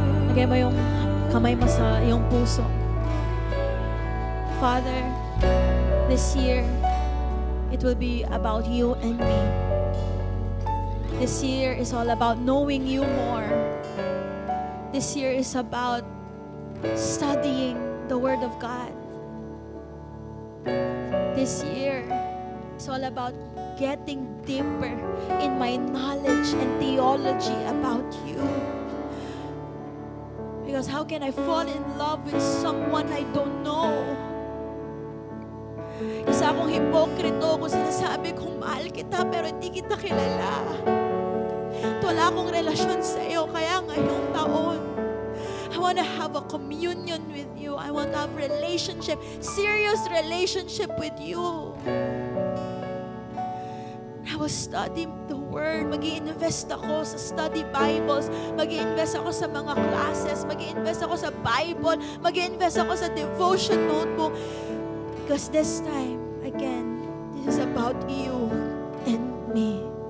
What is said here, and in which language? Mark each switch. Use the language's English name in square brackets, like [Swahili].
[Filipino] Lagay mo yung kamay mo sa iyong puso. [English] Father, this year, it will be about you and me. This year is all about knowing you more. This year is about studying the Word of God. This year is all about getting deeper in my knowledge and theology about you. Because how can I fall in love with someone I don't know? [Filipino] Isa akong hipokrito kung sinasabi kong mahal kita pero hindi kita kilala. At wala akong relasyon sa iyo, kaya ngayong taon, [English] I want to have a communion with you. I want to have relationship, serious relationship with you. I will study the Word. [Filipino] Mag-i-invest ako sa study Bibles. Mag-i-invest ako sa mga classes. Mag-i-invest ako sa Bible. Mag-i-invest ako sa devotion notebook. [English] Because this time, again, this is about you and me.